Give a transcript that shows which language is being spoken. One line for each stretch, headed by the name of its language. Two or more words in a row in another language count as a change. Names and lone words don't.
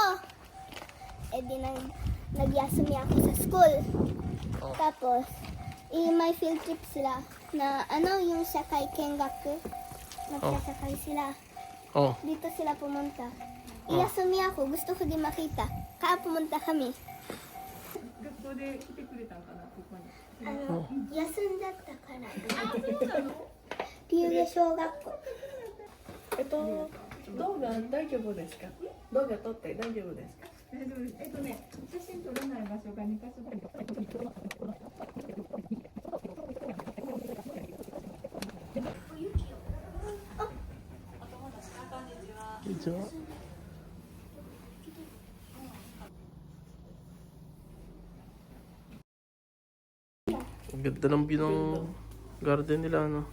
Filipino: Eh di nagyasumi ako sa school. Oh. Tapos, may field trip sila na yung
Japanese: 社会 見学.
Filipino: Nagsasakay sila. Oh, Dito sila pumunta. Iyasumi ako, gusto ko din makita. Kaya pumunta kami.
Japanese: 学校で来てくれたんかな、ここに。休んだったから。龍下小学校。動画大丈夫ですか？動画撮って大丈夫ですか？大丈夫です。写真撮れない場所が2カ所ぐらい。
Filipino: ito. Ang ganda ng view ng garden nila, ano?